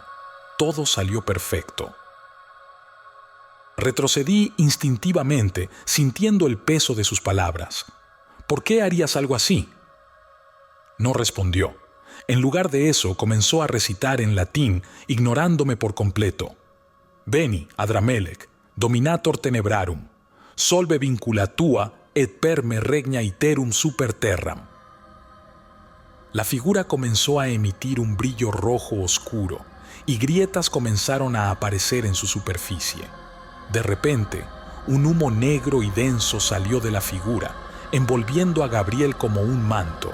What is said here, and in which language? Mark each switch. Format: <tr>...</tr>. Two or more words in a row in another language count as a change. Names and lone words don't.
<es>Todo salió perfecto. Retrocedí instintivamente, sintiendo el peso de sus palabras. ¿Por qué harías algo así? No respondió. En lugar de eso, comenzó a recitar en latín, ignorándome por completo.</es> <la>Veni, Adramelech, dominator tenebrarum, solve vincula tua et per me regna iterum super terram.</la> <es>La figura comenzó a emitir un brillo rojo oscuro y grietas comenzaron a aparecer en su superficie. De repente, un humo negro y denso salió de la figura, envolviendo a Gabriel como un manto.</es>